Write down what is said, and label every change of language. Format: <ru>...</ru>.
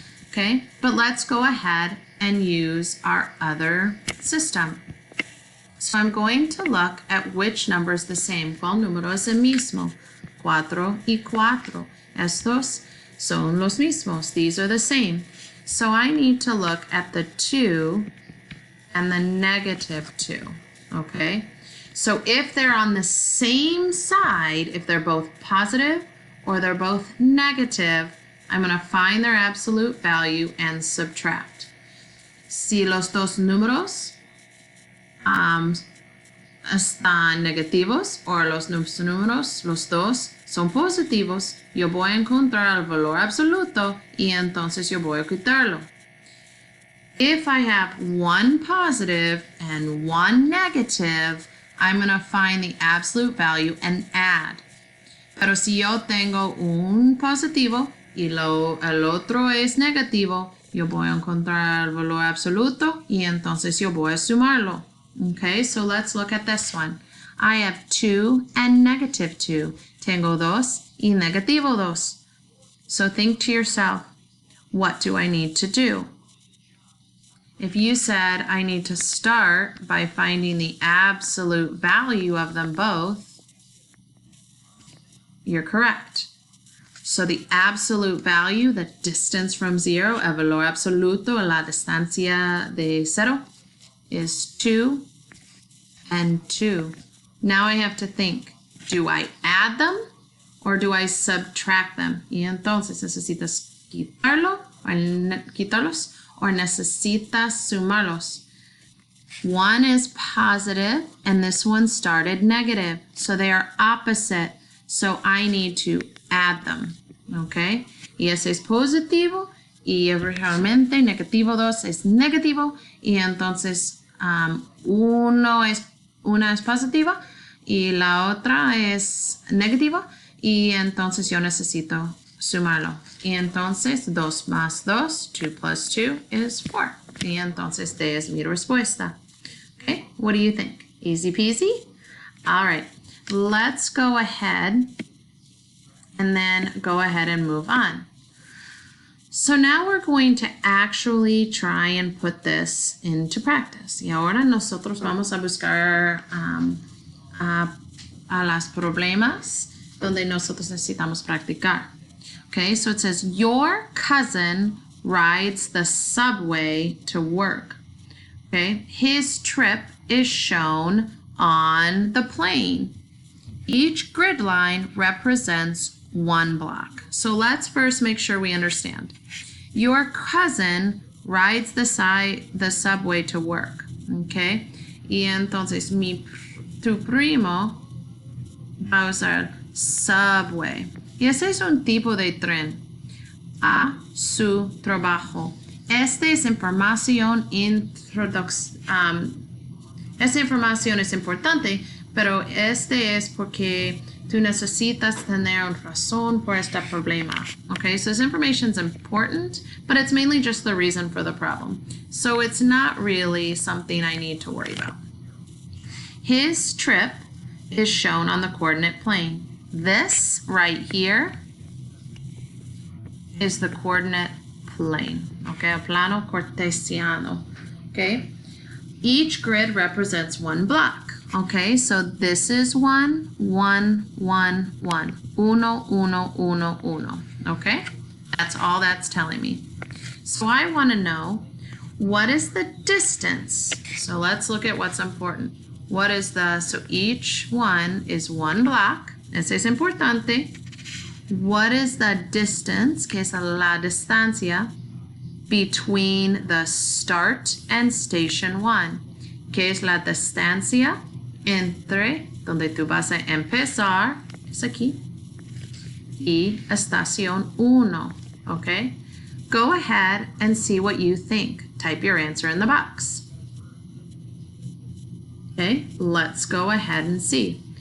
<en>Okay, but let's go ahead and use our other system. So I'm going to look at which number is the same.</en> <es>¿Cuál número es el mismo? 4 y 4. Estos son los mismos.</es> <en>These are the same. So I need to look at the 2 and the negative 2. Okay? So if they're on the same side, if they're both positive or they're both negative, I'm going to find their absolute value and subtract.</en> <es>Si los dos números están negativos o los números, los dos son positivos, yo voy a encontrar el valor absoluto y entonces yo voy a quitarlo.</es> <en>If I have one positive and one negative, I'm going to find the absolute value and add.</en> <es>Pero si yo tengo un positivo y el otro es negativo, yo voy a encontrar el valor absoluto y entonces yo voy a sumarlo.</es> <en>Okay, so let's look at this one. I have 2 and negative 2.</en> <es>Tengo 2 y negativo 2.</es> <en>So think to yourself, what do I need to do? If you said I need to start by finding the absolute value of them both, you're correct. So the absolute value, the distance from 0,</en> <es>el valor absoluto, la distancia de 0,</es> <en>is 2 and 2. Now I have to think, do I add them or do I subtract them?</en> <es>Y entonces necesitas quitarlos or necesitas sumarlos.</es> <en>One is positive and this one started negative. So they are opposite. So I need to add them. Okay?</en> <es>Y ese es positivo y realmente negativo 2 es negativo y entonces una es positiva y la otra es negativa y entonces yo necesito sumarlo. Y entonces 2 más 2,</es> <en>2 plus 2 is 4.</en> <es>Y entonces esta es mi respuesta.</es> <en>Okay, what do you think? Easy peasy? All right, let's go ahead and then go ahead and move on. So now we're going to actually try and put this into practice.</en> <es>Y ahora nosotros vamos a buscar a las problemas donde nosotros necesitamos practicar.</es> <en>Okay, so it says, your cousin rides the subway to work. Okay, his trip is shown on the plane. Each grid line represents one block. So let's first make sure we understand. Your cousin rides the subway to work.</en> <es>Okay, y entonces tu primo va a usar subway. Y ese es un tipo de tren a su trabajo. Esta es información esta información es importante, pero este es porque tú necesitas tener una razón por este problema.</es> <en>Okay, so this information is important, but it's mainly just the reason for the problem. So it's not really something I need to worry about. His trip is shown on the coordinate plane. This right here is the coordinate plane, okay,</en> <es>el plano cartesiano,</es> <en>okay? Each grid represents one block, okay? So this is 1, 1, 1, 1,</en> <es>uno, uno, uno, uno,</es> <en>okay? That's all that's telling me. So I want to know, what is the distance? So let's look at what's important. What is so each one is one block.</en> <es>Ese es importante.</es> <en>What is the distance,</en> <es>que es la distancia,</es> <en>between the start and station 1?</en> <es>Que es la distancia entre donde tú vas a empezar, es aquí, y estación 1, okay?</es> <en>Go ahead and see what you think. Type your answer in the box. Okay, let's go ahead and see.</en>